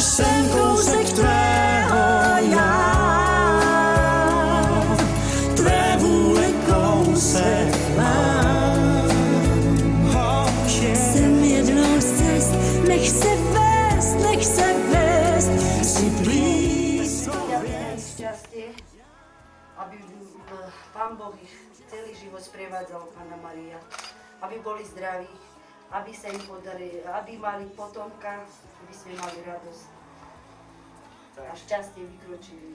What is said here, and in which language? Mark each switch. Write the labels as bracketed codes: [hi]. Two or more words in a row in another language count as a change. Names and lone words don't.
[cs] Jsem kousek tvého já, tvé vůle kousek mám. Jsem jednou z cest, nech se vést, si blízko. [sk] Šťastie, aby Pán Boh ich celý život sprevádzal, Panna Mária, aby boli zdraví, aby sa im podarili, aby mali potomka, aby sme mali radosť a šťastie vykročili.